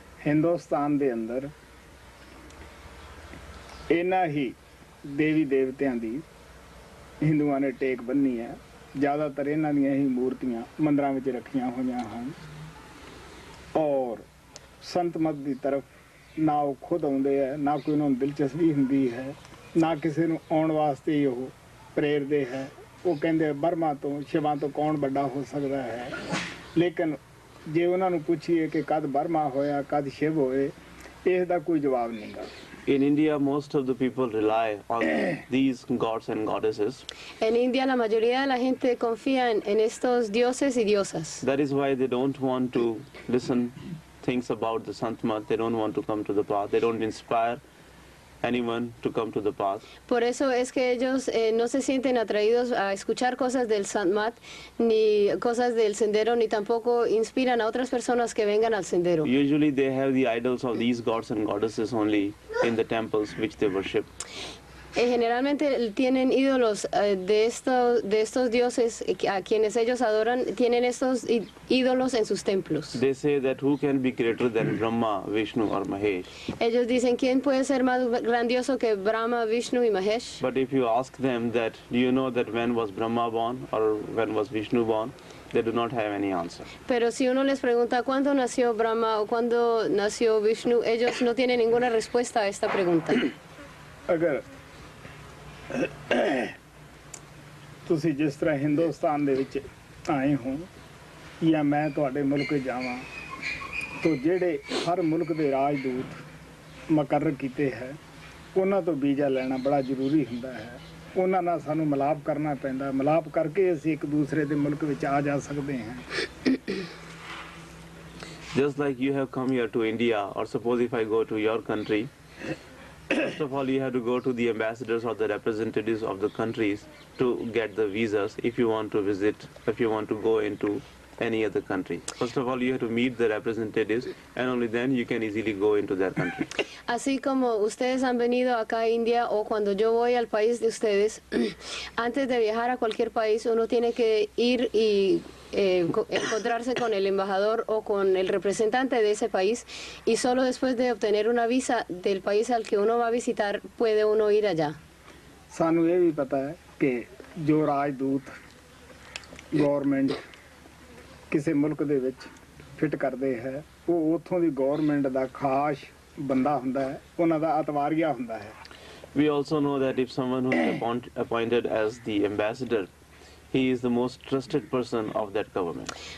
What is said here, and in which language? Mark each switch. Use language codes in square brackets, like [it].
[pa] ਹਿੰਦੁਸਤਾਨ ਦੇ ਅੰਦਰ ਇਹਨਾਂ ਹੀ ਦੇਵੀ ਦੇਵਤਿਆਂ ਦੀ ਹਿੰਦੂਆਂ ਨੇ ਟੇਕ ਬੰਨੀ ਹੈ। ਜ਼ਿਆਦਾਤਰ ਇਹਨਾਂ ਦੀਆਂ ਹੀ ਮੂਰਤੀਆਂ ਮੰਦਰਾਂ ਵਿੱਚ ਰੱਖੀਆਂ ਹੋਈਆਂ ਹਨ ਔਰ ਸੰਤ ਮਤ ਦੀ ਤਰਫ ਨਾ ਉਹ ਖੁਦ ਆਉਂਦੇ ਹੈ, ਨਾ ਕੋਈ ਉਹਨਾਂ ਨੂੰ ਦਿਲਚਸਪੀ ਹੁੰਦੀ ਹੈ, ਨਾ ਕਿਸੇ ਨੂੰ ਆਉਣ ਵਾਸਤੇ ਹੀ ਉਹ ਪ੍ਰੇਰਦੇ ਹੈ। ਉਹ ਕਹਿੰਦੇ ਬਰਮਾ ਤੋਂ ਸ਼ਿਵਾ ਤੋਂ ਕੌਣ ਵੱਡਾ ਹੋ ਸਕਦਾ ਹੈ। ਲੇਕਿਨ ਜੇ ਉਹਨਾਂ ਨੂੰ ਪੁੱਛੀਏ ਕਿ ਕਦ ਬਰਮਾ ਹੋਇਆ, ਕਦ ਸ਼ਿਵ ਹੋਏ, ਇਸ ਦਾ ਕੋਈ ਜਵਾਬ ਨਹੀਂ ਗਾ। [en] In India, most of the people rely on these gods and goddesses. [es] En India, la mayoría de la gente confía en estos dioses y diosas. [en] That is why they don't want to listen things about the Santmat. They don't want to come to the path. They don't inspire anyone to come to the path. [es] Por eso es que ellos no se sienten atraídos a escuchar cosas del Santmat, ni cosas del sendero, ni tampoco inspiran a otras personas que vengan al sendero. [en] Usually they have the idols of these gods and goddesses only in the temples which they worship. [es] Generalmente tienen ídolos de estos dioses a quienes ellos adoran, tienen estos ídolos en sus templos. [en] They say that who can be greater than Brahma, Vishnu or Mahesh. [es] Ellos dicen, ¿quién puede ser más grandioso que Brahma, Vishnu y Mahesh? [en] But if you ask them that, do you know that when was Brahma born or when was Vishnu born, they do not have any answer. [es] Pero si uno les pregunta cuándo nació Brahma o cuándo nació Vishnu, ellos no tienen ninguna respuesta a esta pregunta. [pa] ਅਗਰ ਤੁਸੀਂ ਜਿਸ ਤਰ੍ਹਾਂ ਹਿੰਦੁਸਤਾਨ ਦੇ ਵਿੱਚ ਆਏ ਹੋ ਜਾਂ ਮੈਂ ਤੁਹਾਡੇ ਮੁਲਕ ਜਾਵਾਂ ਤਾਂ ਜਿਹੜੇ ਹਰ ਮੁਲਕ ਦੇ ਰਾਜਦੂਤ ਮੁਕਰਰ ਕੀਤੇ ਹੈ ਉਹਨਾਂ ਤੋਂ ਵੀਜ਼ਾ ਲੈਣਾ ਬੜਾ ਜ਼ਰੂਰੀ ਹੁੰਦਾ ਹੈ। ਉਹਨਾਂ ਨਾਲ ਸਾਨੂੰ ਮਿਲਾਪ ਕਰਨਾ ਪੈਂਦਾ, ਮਿਲਾਪ ਕਰਕੇ ਅਸੀਂ ਇੱਕ ਦੂਸਰੇ ਦੇ ਮੁਲਕ ਵਿੱਚ ਆ ਜਾ ਸਕਦੇ ਹਾਂ। [en] Just like you have come here to India, or suppose if I go to your country, first of all you have to go to the ambassadors or the representatives of the countries to get the visas if you want to visit, if you want to go into any other country. First of all you have to meet the representatives and only then you can easily go into their country. [es] Así como ustedes han venido acá a India o cuando yo voy al país de ustedes, antes de viajar a cualquier país uno tiene que ir y encontrarse con el embajador o con el representante de ese país y solo después de obtener una visa del país al que uno va a visitar puede uno ir allá. [pa] ਸਾਨੂੰ ਇਹ ਵੀ ਪਤਾ ਹੈ ਕਿ ਜੋ ਰਾਜਦੂਤ government ਕਿਸੇ ਮੁਲਕ ਦੇ ਵਿੱਚ ਫਿੱਟ ਕਰਦੇ ਹੈ ਉਹ ਉੱਥੋਂ ਦੀ ਗਵਰਨਮੈਂਟ ਦਾ ਖਾਸ ਬੰਦਾ ਹੁੰਦਾ ਹੈ, ਉਹਨਾਂ ਦਾ ਅਤਵਾਰੀਆ ਹੁੰਦਾ ਹੈ। [en] We also know that if someone who is appointed as the ambassador, he is the most trusted person of that government.